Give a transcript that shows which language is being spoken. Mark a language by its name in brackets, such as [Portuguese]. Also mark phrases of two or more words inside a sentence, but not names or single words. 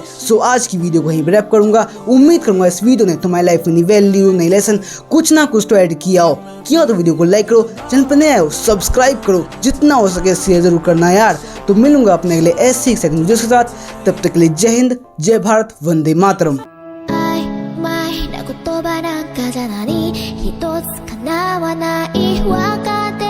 [Hindi] सो आज की वीडियो को यहीं पर रैप करूँगा। उम्मीद करूँगा इस वीडियो ने तुम्हारी लाइफ में नई वैल्यू, नई लेसन, कुछ ना कुछ तो ऐड किया हो। तो वीडियो को लाइक करो, चैनल पर नए हो सब्सक्राइब करो, जितना हो सके शेयर जरूर करना यार। तो मिलूंगा अपने अगले ऐसे एक्साइटिंग वीडियोस के साथ, तब तक के लिए जय हिंद, जय भारत, वंदे मातरम। [Japanese] 曖昧な言葉なんかじゃ何一つ叶わないわか